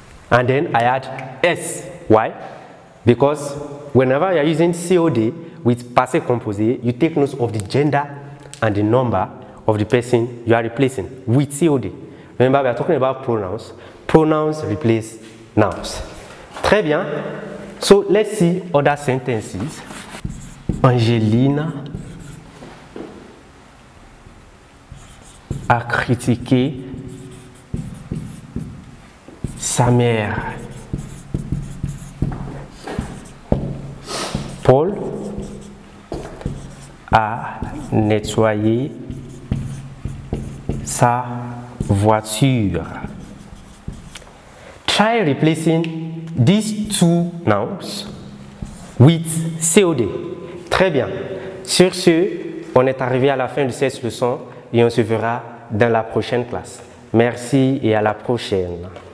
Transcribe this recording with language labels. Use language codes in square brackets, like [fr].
[en] And then I add S. Why? Because whenever you are using COD with passé composé, you take note of the gender and the number of the person you are replacing with COD. Remember, we are talking about pronouns. Pronouns replace nouns. Très bien. So let's see other sentences. [fr] Angeline a critiqué sa mère. Paul a nettoyé sa voiture. [en] Try replacing these two nouns with COD. [fr] Très bien. Sur ce, on est arrivé à la fin de cette leçon et on se verra dans la prochaine classe. Merci et à la prochaine.